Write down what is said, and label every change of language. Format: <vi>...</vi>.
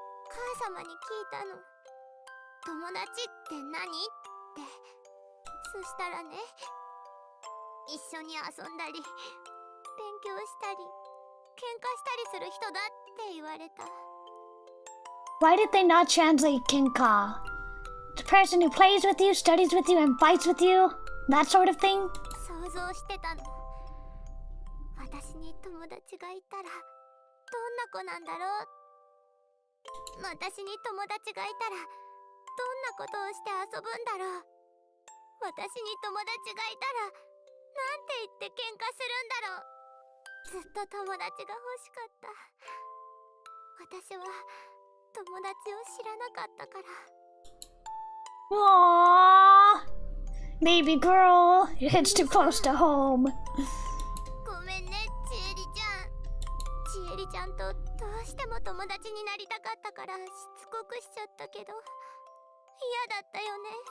<ja>母様に聞いたの。友達って何？って。そしたらね、一緒に遊んだり勉強したり喧嘩したりする人だって言われた。</ja> <en>Why did they not translate Kinka? The person who plays with you, studies with you, and fights with you? That sort of thing?</en> <ja>想像してたの。私に友達がいたらどんな子なんだろう。私に友達がいたらどんなことをして遊ぶんだろう。私に友達がいたらなんて言って喧嘩するんだろう。ずっと友達が欲しかった。私は友達を知らなかったから。 Aww.</ja> <en>Baby girl, it hits too close to home.</en> <ja>ごめんね、ちえりちゃん。ちえりちゃんとどうしても友達になりたかったからしつこくしちゃったけど、嫌だったよね。</ja>